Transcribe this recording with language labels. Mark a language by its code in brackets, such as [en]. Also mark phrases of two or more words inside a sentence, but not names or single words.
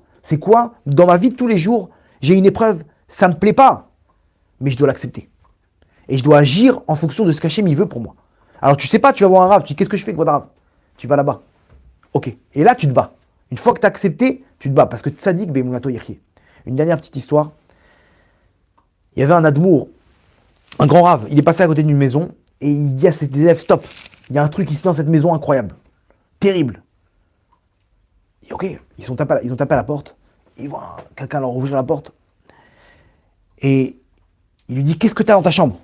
[fr] C'est quoi? Dans ma vie de tous les jours, j'ai une épreuve, ça ne me plaît pas, mais je dois l'accepter. Et je dois agir en fonction de ce qu'Hachem il veut pour moi. Alors tu sais pas, tu vas voir un rave, tu dis qu'est-ce que je fais avec votre rave? Tu vas là-bas. Ok. Et là tu te bats. Une fois que tu as accepté, tu te bats parce que [he] צדיק באמונתו יחיה. [fr] Une dernière petite histoire. Il y avait un admour, un grand rave, il est passé à côté d'une maison et il dit à ses élèves, stop, il y a un truc ici dans cette maison incroyable, terrible. Et ok, ils ont tapé à la porte, ils voient quelqu'un leur ouvrir la porte et il lui dit, qu'est-ce que tu as dans ta chambre?